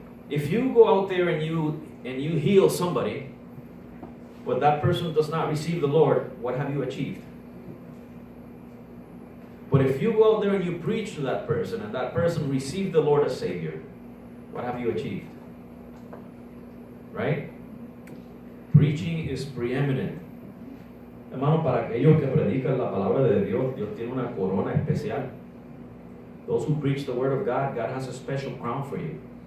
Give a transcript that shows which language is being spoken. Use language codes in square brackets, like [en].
[en] If you go out there and you heal somebody, but that person does not receive the Lord, what have you achieved? But if you go out there and you preach to that person and that person received the Lord as Savior, what have you achieved? Right? Preaching is preeminent. [es] Hermano, para aquellos que predican la palabra de Dios, Dios tiene una corona especial. [en] Those who preach the word of God, God has a special crown for you.